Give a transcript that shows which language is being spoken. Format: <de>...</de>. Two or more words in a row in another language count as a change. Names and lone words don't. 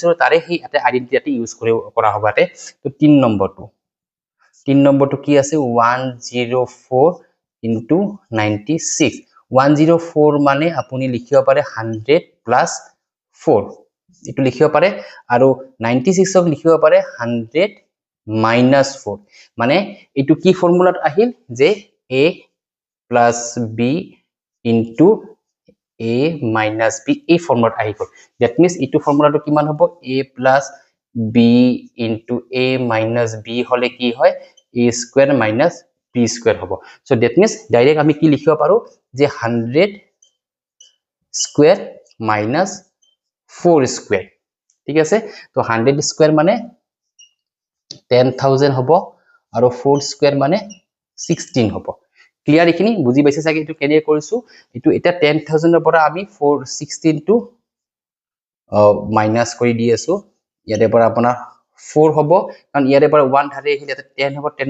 <as>তাৰে সেই এটা আইডেন্টিটি ইউজ কৰা হ'ব আতে তো 3 নম্বৰটো কি আছে 104 into 96 104 মানে আপুনি লিখিব পাৰে 100 plus 4 ইটো লিখিব পাৰে আৰু 96 ক লিখিব পাৰে 100 minus 4 মানে ইটো কি ফৰ্মুলাত আহিল যে</as> <en>a plus b into a minus b</en> <as>এই ফৰ্মুলাত আহি গল</as> <en>that means</en> <as>ইটো ফৰ্মুলাটো কিমান হ'ব</as> <en>a plus b into a minus b</en> <as>হলে কি হয়</as> <en>a square minus b square</en> <as>হ'ব</as> <en>so that means</en> <as>ডাইৰেক্ট আমি কি লিখিব পাৰো যে</as> <en>100 square minus 4 square</en> <as>ঠিক আছে তো 100 square মানে 10000 হ'ব আৰু</as> <en>4 square</en> <as>মানে 16 হ'ব ক্লিয়াৰ এখিনি বুজি পাইছে সাকি এটো কেনে কৰিছো এটো এটা 10000 ৰ পৰা আমি 416 টো মাইনাস কৰি দি আছো ইয়াতে পৰা আপোনাৰ 4 হ'ব কাৰণ ইয়াৰে পৰা 1 ধাৰি আহিলে 10 হ'ব 10</as>